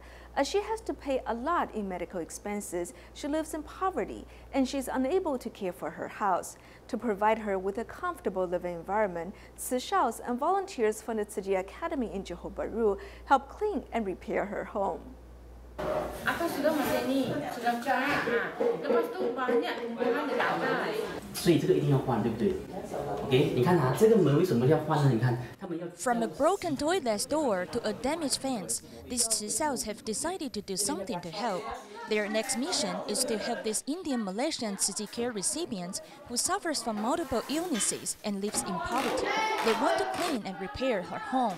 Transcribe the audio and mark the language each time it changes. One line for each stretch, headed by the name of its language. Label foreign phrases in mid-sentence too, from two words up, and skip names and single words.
English: As she has to pay a lot in medical expenses, she lives in poverty, and she's unable to care for her house. To provide her with a comfortable living environment, Tzu Shaos and volunteers from the Tzu Chi Academy in Johor Bahru help clean and repair her home.
Malay: Apa sudah macam ni, sudah kaya. Lepas tu banyak tumbuhan yang tak ada.
Chinese: 所以这个一定要换，对不对 ？OK， 你看啊，这个门为什么要换呢？你看，他们要。
English: From a broken toilet door to a damaged fence, these Tzu Chis have decided to do something to help. Their next mission is to help this Indian Malaysian Tzu Chi care recipient who suffers from multiple illnesses and lives in poverty. They want to clean and repair her home.